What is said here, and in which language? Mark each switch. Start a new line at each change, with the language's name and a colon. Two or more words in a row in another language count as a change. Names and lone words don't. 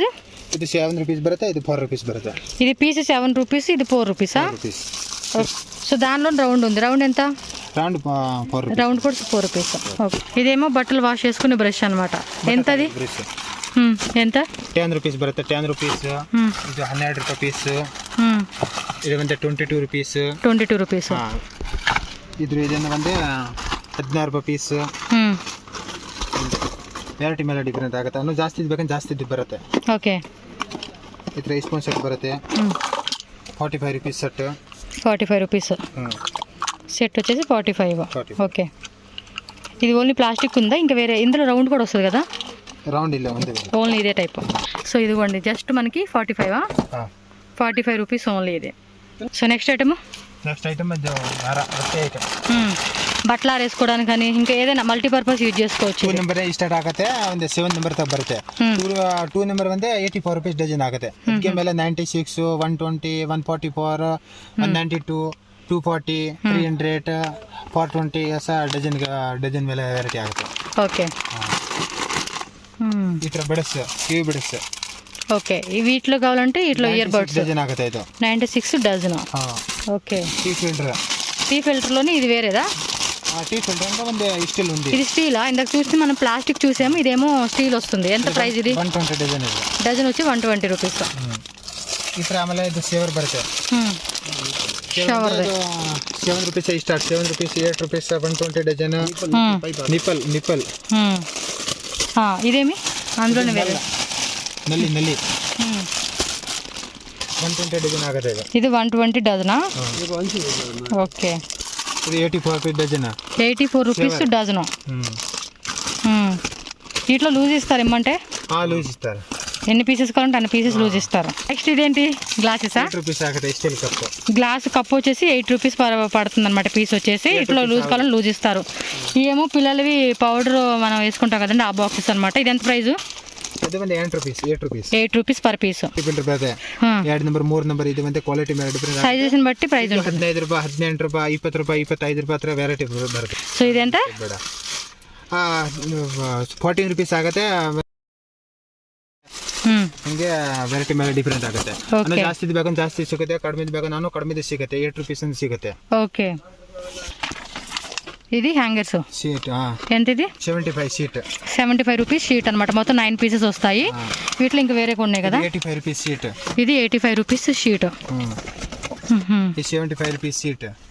Telugu: ఇది 7 rupees బರುತ್ತೆ, ఇది 4 rupees బರುತ್ತೆ. ఇది పీస్ 7 రూపీస్, ఇది 4 రూపీసా? సో దానిలో రౌండ్ ఉంది. రౌండ్ ఎంత? రౌండ్ కూడా 4 రూపీస్. ఓకే. ఇదేమో బట్టలు వాష్ చేసుకునే బ్రష్ అనమాట. ఎంత అది? ఎంత?
Kannada: 10 rupees ಬರುತ್ತೆ. 10 rupees. ಇದು 12 ರೂಪಾಯಿ ಪೀಸ್. ಇದು ಬಂದೆ 22 rupees.
Telugu: 22 రూపీస్.
Kannada: ಇದನ್ನು ಬಂದೆ 16 ರೂಪಾಯಿ ಪೀಸ್. ವೆರೈಟಿ ಮೇಲೆ ಡಿಫರೆಂಟ್ ಆಗುತ್ತೆ. ಇನ್ನೂ ಜಾಸ್ತಿ ಬೇಕಂದ್ರೆ ಜಾಸ್ತಿ ಬರುತ್ತೆ. ಓಕೆ. ಈ ಥರ ಸ್ಪೂನ್ ಸೆಟ್ ಬರುತ್ತೆ. 45 rupees ಸೆಟ್.
Telugu: 45 రూపీస్ సెట్ వచ్చేసి 45. ఓకే. ఇది ఓన్లీ ప్లాస్టిక్ ఉందా ఇంకా వేరే? ఇందులో రౌండ్ కూడా వస్తుంది కదా?
Kannada: రౌండ్ ಇಲ್ಲ,
Telugu: ఓన్లీ ఇదే టైప్. సో ఇదిగోండి జస్ట్ మనకి 45 రూపీస్ ఓన్లీ ఇది. సో నెక్స్ట్ ఐటమ్ బట్టలు ఆరేసుకోవడానికి కానీ ఇంకా ఏదైనా మల్టీపర్పస్ యూజ్ చేసుకోవచ్చు.
Kannada: 2 ನಂಬರ್ ಸ್ಟಾರ್ಟ್ ಆಗುತ್ತೆ, ಒಂದು 7 ನಂಬರ್ ತಗ ಬರುತ್ತೆ. 2 ನಂಬರ್ ಬಂದೆ 84 rupees ಡಜನ್ ಆಗುತ್ತೆ. ಅದಕ್ಕೆ ಮೇಲೆ 96, 120, 144, 192, 240, 300, 420 ऐसा ಡಜನ್ ಮೇಲೆ ವೆರೈಟಿ ಆಗುತ್ತೆ.
Telugu: ఓకే.
Kannada: ಈ ಥರ ಬಿಡಸ್, ಕಿವಿ ಬಿಡಸ್.
Telugu: ఓకే. వీటిలో కావాలంటే వీటిలో ఇయర్ బడ్స్
Kannada: డజన్ ఆಗುತ್ತೆ. ಇದು
Telugu: 96 డజన్. ఓకే. టీ ఫిల్టర్లోని ఇది వేరేదా? టీ ఫిల్టర్ అంటే ಒಂದು స్టీల్ ఉంది. ఇది స్టీలా? ఇందాక చూస్తే మనం ప్లాస్టిక్ చూసాము, ఇదేమో స్టీల్ వస్తుంది. ఎంత ప్రైస్ ఇది? 120 డజన్. ఇది డజన్ వచ్చి 120 రూపీస్.
Kannada: ಈ ಥರ ಆಮೇಲೆ ಇದು ಸೇವರ್ ಬರುತ್ತೆ. ಶವರ್ 7 rupees ಸ್ಟಾರ್ಟ್. 7 rupees, 8 rupees, 120 ಡಜನ್. ನಿಪ್ಪಲ್.
Telugu: ఇదేమి అందులోనే వేరే
Kannada: నల్లి 120 డజన్ ఆಗುತ್ತೆ.
Telugu: ఇది 120 డజనా? ఓకే. ఇది 84 rupees డజన్. 84 రూపీస్ డజను. వీటిలో లూజ్ ఇస్తారు ఇమ్మంటే? లూజ్ ఇస్తారు. ఎన్ని పీసెస్ కావాలంటే అన్ని పీసెస్ లూజ్ ఇస్తారు. నెక్స్ట్ ఇదేంటి? గ్లాసెసా?
Kannada: 8 rupees ఆಗುತ್ತೆ. స్టీల్ కప్.
Telugu: గ్లాస్ కప్ వచ్చేసి 8 రూపీస్ పడుతుంది అనమాట పీస్ వచ్చేసి. ఇట్లా లూజ్ కావాలని లూజ్ ఇస్తారు. ఇవేమో పిల్లలవి పౌడర్ మనం వేసుకుంటాం కదండి, ఆ బాక్సెస్ అనమాట. ఇది ఎంత ప్రైస్?
Kannada: ಇದು ಬಂದು 8 rupees.
Telugu: 8 రూపీస్ పర్ పీస్.
Kannada: ಫಿಲ್ಟರ್ ಬರುತ್ತೆ. 2 ನಂಬರ್ 3 ನಂಬರ್. ಇದು ಬಂದು ಕ್ವಾಲಿಟಿ ಮೇಲೆ ಡಿಫರೆಂಟ್.
Telugu: సైజెస్ బట్టి ప్రైస్ ఉంటుంది.
Kannada: 15 ರೂಪಾಯಿ, 18 ರೂಪಾಯಿ, 20 ರೂಪಾಯಿ, 25 ರೂಪಾಯಿ ಹತ್ರ ವೆರೈಟಿ ಬರುತ್ತೆ.
Telugu: సో ఇది ఎంత?
Kannada: 14 rupees ಆಗುತ್ತೆ. ಹಿಂಗೆ ವೆರೈಟಿ ಮೇಲೆ ಡಿಫರೆಂಟ್ ಆಗುತ್ತೆ. ಜಾಸ್ತಿ ಬೇಕಂದ್ರೆ ಜಾಸ್ತಿ ಸಿಗುತ್ತೆ, ಕಡಿಮೆ ಬೇಕಂದ್ರೆ ಕಡಿಮೆ ಸಿಗುತ್ತೆ. 8 rupees ಅಂತ ಸಿಗುತ್ತೆ.
Telugu: ఓకే. ఇది హ్యాంగర్స్ షీట్. ఎంత ఇది? 75 షీట్. 75 రూపీస్ షీట్ అనమాట. మొత్తం 9 పీసెస్ వస్తాయి. వీటిలో ఇంకా వేరే ఉన్నాయి కదా? 85 rupees షీట్. ఇది 85 రూపీస్ షీట్. 75 rupees షీట్.